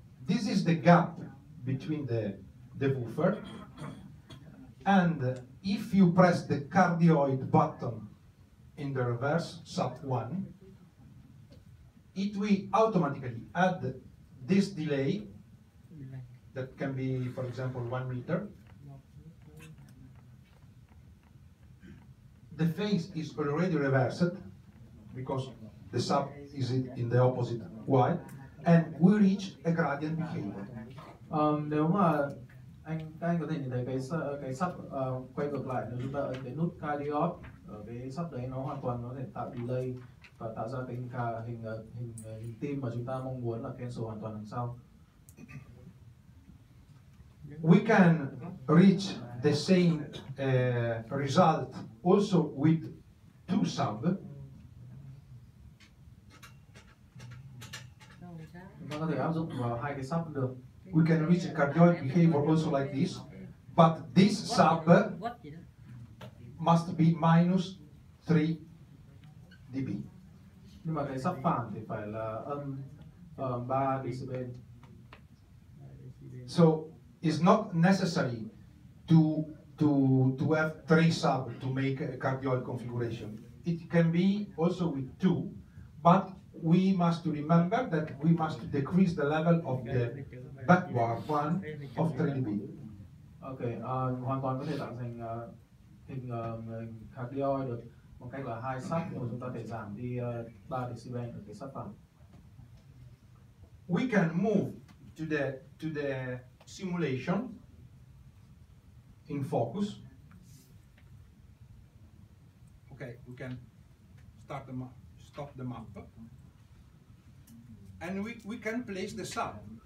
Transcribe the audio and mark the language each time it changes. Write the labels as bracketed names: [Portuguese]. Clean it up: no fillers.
[English] This is the gap between the woofer, and if you press the cardioid button in the reverse sub 1, it will automatically add this delay that can be, for example, 1 meter. The phase is already reversed because the sub is in the opposite y, and we reach a gradient behavior. [Vietnamese] Nếu mà các anh có thể nhìn thấy cái sub quay ngược lại, nếu chúng ta ấn cái nút cardioid ở cái sub đấy, nó hoàn toàn có thể tạo delay và tạo ra cái hình tim mà chúng ta mong muốn là cancel hoàn toàn đằng sau. [English] We can reach the same result also with two sub. [Vietnamese] Chúng ta có thể áp dụng vào hai cái sub được. [English] We can reach a cardioid behavior also like this, but this sub must be minus 3 dB. [Vietnamese] Nhưng mà cái sub phản thì phải là âm 3 decibel. [English] So it's not necessary to have 3 sub to make a cardioid configuration. It can be also with 2, but we must remember that we must decrease the level of the backward one of 3 dB. [Vietnamese] Okay, hoàn toàn có thể tạo thành hình cardioid được bằng cách là hai sub, nhưng mà chúng ta thể giảm đi 3 decibel ở cái sub phản. [English] We can move to the simulation in focus. Okay, we can stop the map, and we can place the sub.